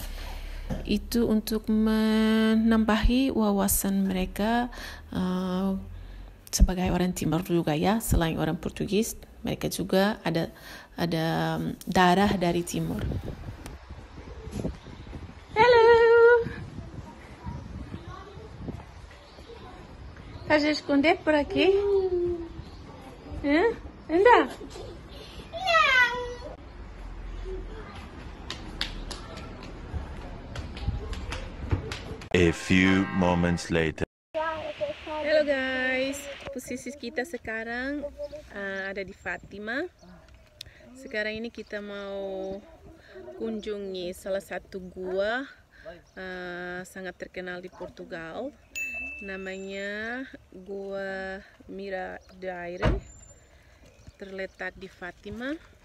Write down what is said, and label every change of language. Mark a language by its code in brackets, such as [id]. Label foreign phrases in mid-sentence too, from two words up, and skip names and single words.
[id] Itu untuk menambahi wawasan mereka sebagai orang Timur juga ya. Selain orang Portugis, mereka juga ada darah dari Timur. Halo. [pt] Estás a esconder por aqui? Anda. [en] A few moments later. [id] Halo guys, posisi kita sekarang ada di Fatima. Sekarang ini kita mau kunjungi salah satu gua sangat terkenal di Portugal. Namanya Gua Miradouro, terletak di Fatima.